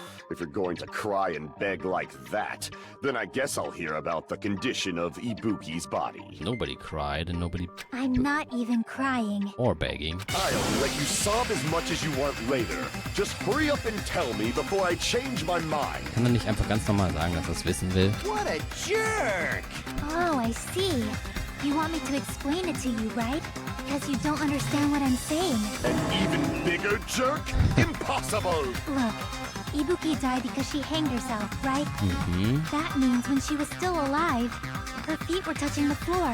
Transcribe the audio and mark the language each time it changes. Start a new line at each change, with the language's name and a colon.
English: If you're going to cry and beg like that, then I guess I'll hear about the condition of Ibuki's body. Nobody cried and nobody... I'm not even crying. Or begging. I'll let you sob as much as you want later. Just hurry up and tell me before I change my mind.
German: Kann er nicht einfach ganz normal sagen, dass er es wissen will?
English: What a jerk! Oh, I see. You want me to explain it to you, right? Because you don't understand what I'm saying. An even bigger jerk? Impossible! Look, Ibuki died because she hanged herself, right? Mm-hmm. That means when she was still alive, her feet were touching the floor.